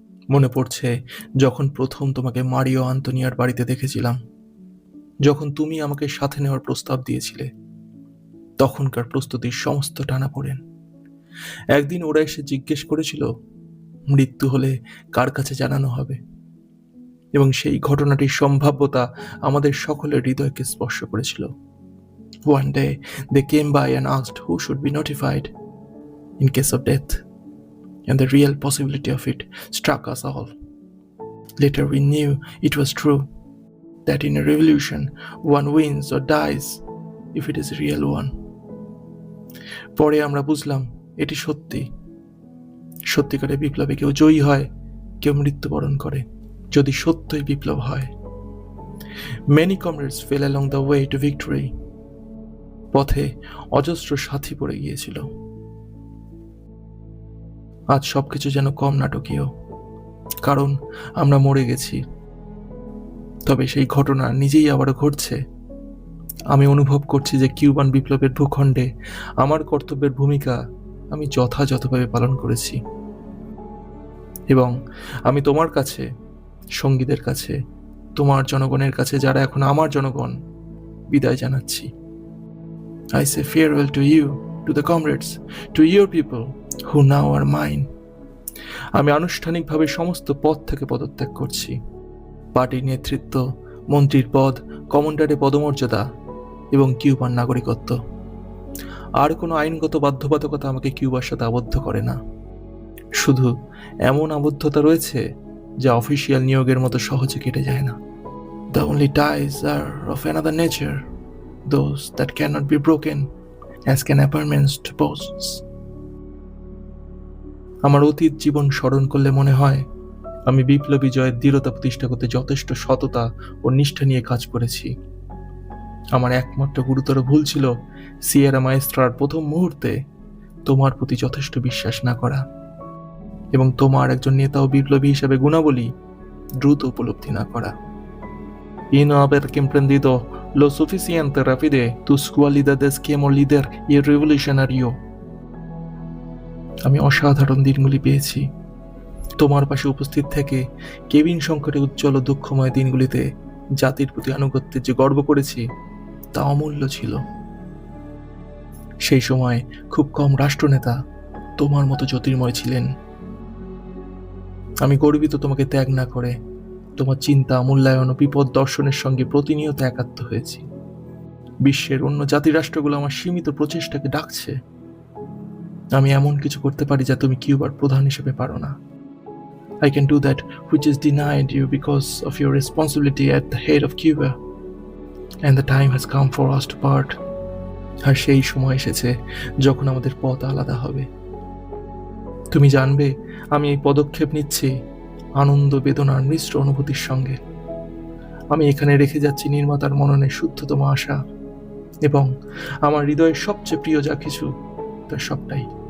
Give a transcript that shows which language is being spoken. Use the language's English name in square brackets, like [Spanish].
[Bangla] মনে পড়ছে যখন প্রথম তোমাকে মারিও আন্তোনিয়ার বাড়িতে দেখেছিলাম, যখন তুমি আমাকে সাথে নেওয়ার প্রস্তাব দিয়েছিলে। তখনকার প্রস্তুতির সমস্ত টানাপোড়েন। একদিন ওরা এসে জিজ্ঞেস করেছিল মৃত্যু হলে কার কাছে জানানো হবে, এবং সেই ঘটনাটির সম্ভাব্যতা আমাদের সকলের হৃদয়কে স্পর্শ করেছিল। [English] One day they came by and asked who should be notified in case of death, and the real possibility of it struck us all. Later we knew it was true, that in a revolution one wins or dies if it is a real one. [Bangla] পরে আমরা বুঝলাম এটি সত্যি। সত্যিকারে বিপ্লবে কেউ জয়ী হয়, কেউ মৃত্যুবরণ করে, যদি সত্যই বিপ্লব হয়। [English] Many comrades fell along the way to victory. [Bangla] পথে অজস্র সাথী পড়ে গিয়েছিল। আজ সবকিছু যেন কম নাটকীয়, কারণ আমরা মরে গেছি। তবে সেই ঘটনা নিজেই আবারও ঘটছে। আমি অনুভব করছি যে কিউবান বিপ্লবের ভূখণ্ডে আমার কর্তব্যের ভূমিকা আমি যথাযথভাবে পালন করেছি, এবং আমি তোমার কাছে, সঙ্গীদের কাছে, তোমার জনগণের কাছে, যারা এখন আমার জনগণ, বিদায় জানাচ্ছি। [English] I say farewell to you, to the comrades, to your people who now are mine. [Bangla] আমি আনুষ্ঠানিকভাবে সমস্ত পদ থেকে পদত্যাগ করছি। পার্টির নেতৃত্ব, মন্ত্রীর পদ, কমান্ডারের পদমর্যাদা এবং কিউবার নাগরিকত্ব। আর কোনো আইনগত বাধ্যবাধকতা আমাকে কিউবার সাথে আবদ্ধ করে না। শুধু এমন আবদ্ধতা রয়েছে যা অফিসিয়াল নিয়োগের মতো সহজে কেটে যায় না। [English] The only ties are of another nature, those that cannot be broken as can appointments to posts. [Bangla] আমার অতীত জীবন স্মরণ করলে মনে হয় আমি বিপ্লবী জয়ের দৃঢ়তা প্রতিষ্ঠা করতে যথেষ্ট সততা ও নিষ্ঠা নিয়ে কাজ করেছি। আমার একমাত্র গুরুতর ভুল ছিল সিয়েরা মায়েস্ট্রার প্রথম মুহূর্তে তোমার প্রতি যথেষ্ট বিশ্বাস না করা, এবং তোমার একজন নেতা ও বিপ্লবী হিসেবে গুণাবলী দ্রুত উপলব্ধি না করা। [Spanish] Y no haber comprendido lo suficiente rápido tus cualidades como líder y revolucionario. [Bangla] আমি অসাধারণ দিনগুলি পেয়েছি। তোমার পাশে উপস্থিত থেকে কেবিন সংকটে উজ্জ্বল ও দুঃখময় দিনগুলিতে জাতির প্রতি আনুগত্যের যে গর্ব করেছি তা অমূল্য ছিল। সেই সময় খুব কম রাষ্ট্রনেতা তোমার মতো জ্যোতির্ময় ছিলেন। আমি গর্বিত তোমাকে ত্যাগ না করে তোমার চিন্তা, মূল্যায়ন ও বিপদ দর্শনের সঙ্গে প্রতিনিয়ত একাত্ম হয়েছি। বিশ্বের অন্য জাতিরাষ্ট্রগুলো আমার সীমিত প্রচেষ্টাকে ডাকছে। আমি এমন কিছু করতে পারি যা তুমি কিউবার প্রধান হিসেবে পারো না। [English] I can do that which is denied you because of your responsibility at the head of Cuba, and the time has come for us to part. [Bangla] আর সেই সময় এসেছে যখন আমাদের পথ আলাদা হবে। তুমি জানবে আমি এই পদক্ষেপ নিচ্ছি আনন্দ বেদনার মিশ্র অনুভূতির সঙ্গে। আমি এখানে রেখে যাচ্ছি নির্মাতার মননের শুদ্ধতম আশা, এবং আমার হৃদয়ের সবচেয়ে প্রিয় যা কিছু তার সবটাই।